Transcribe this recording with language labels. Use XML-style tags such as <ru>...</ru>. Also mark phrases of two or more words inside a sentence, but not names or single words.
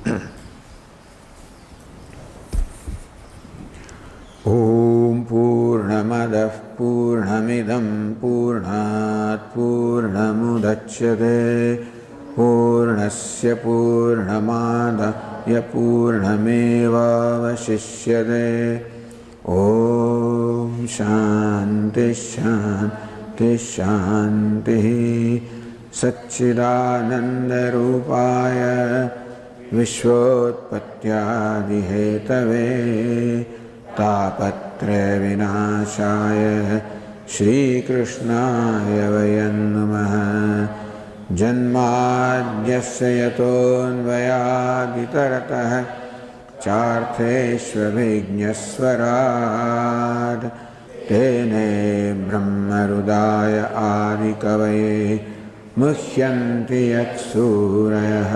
<sa>ઓમ પૂર્ણમદ પૂર્ણમિદમ પૂર્ણાત પૂર્ણમુદચ્યતે પૂર્ણસ્ય પૂર્ણમાદાય પૂર્ણમેવાવશિષ્યતે. ઓમ શાંતિ શાંતિ શાંતિ. सच्चिदानन्दरूपाय विश्वोत्पत्त्यादिहेतवे तापत्रयविनाशाय श्रीकृष्णाय वयं नमः। जन्माद्यस्य यतोऽन्वयादितरतः चार्थेष्वभिज्ञस्वराट् तेने ब्रह्महृदाय आदिकवये मुह्यन्ति यत्सूरयः।</sa>